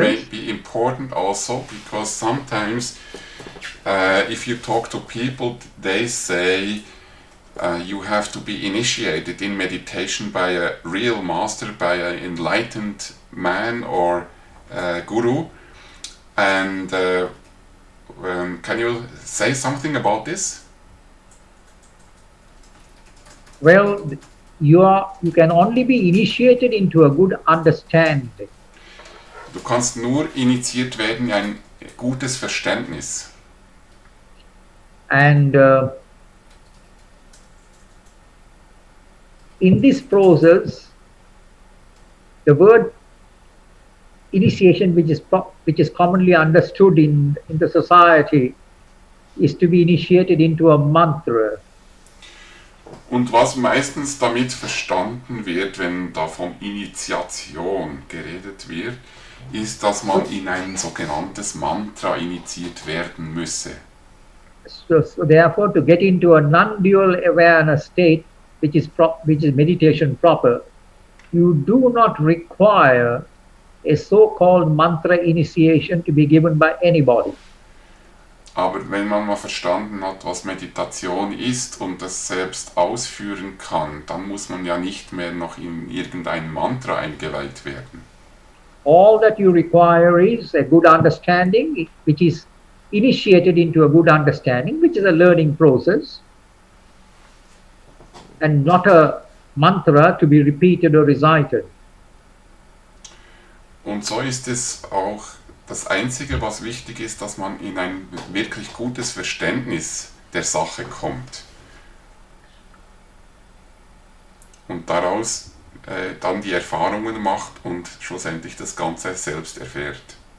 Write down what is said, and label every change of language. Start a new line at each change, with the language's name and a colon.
English: may be important also, because sometimes if you talk to people, they say you have to be initiated in meditation by a real master, by an enlightened man or guru. And can you say something about this? Well, you can only be initiated into a good understanding.
German: Du kannst nur initiiert werden in ein gutes Verständnis.
English: And in this process, the word initiation, which is commonly understood in the society, is to be initiated into a mantra.
German: Und was meistens damit verstanden wird, wenn da von Initiation geredet wird, ist, dass man in ein sogenanntes Mantra initiiert werden müsse.
English: So therefore, to get into a non-dual awareness state, which is meditation proper, you do not require a so-called mantra initiation to be given by anybody.
German: Aber wenn man mal verstanden hat, was Meditation ist und das selbst ausführen kann, dann muss man ja nicht mehr noch in irgendein Mantra eingeweiht werden.
English: All that you require is a good understanding, which is initiated into a good understanding, which is a learning process, and not a mantra to be repeated or recited.
German: Und so ist es auch das Einzige, was wichtig ist, dass man in ein wirklich gutes Verständnis der Sache kommt. Und daraus dann die Erfahrungen macht und schlussendlich das Ganze selbst erfährt.